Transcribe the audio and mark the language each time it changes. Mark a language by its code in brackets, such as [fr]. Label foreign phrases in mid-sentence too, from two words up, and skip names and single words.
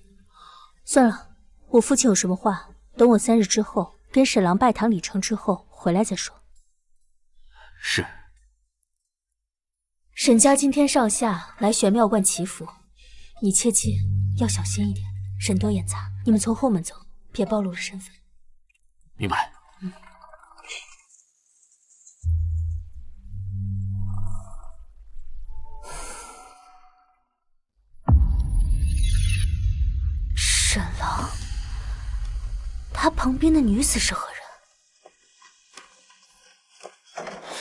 [zh] 算了，我父親有什麼話，等我3日之後跟沈郎拜堂禮成之後回來再說。是。沈家今天上下來玄妙觀祈福，你切记要小心一點，人多眼雜。你們從後門走，別暴露了身份。明白。沈郎，他旁邊的女子是何人